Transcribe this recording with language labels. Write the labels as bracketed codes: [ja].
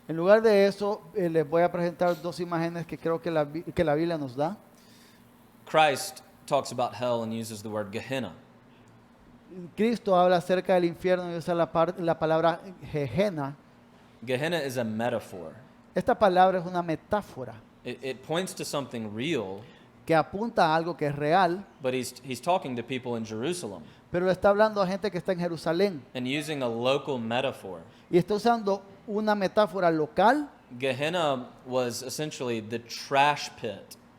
[es] En lugar de eso, les voy a presentar dos imágenes que creo que que la Biblia nos da. [en] Christ talks about hell and uses the word Gehenna. [es] Cristo habla acerca del infierno y usa la palabra Gehenna. [en] Gehenna is a metaphor. [es] Esta palabra es una metáfora [en] It points to something real, [es] que apunta a algo que es real, [en] but he's talking to people in Jerusalem [es] pero le está hablando a gente que está en Jerusalén [en] and using a local metaphor. [es] y está usando una metáfora local. [en] Gehenna was essentially the trash pit.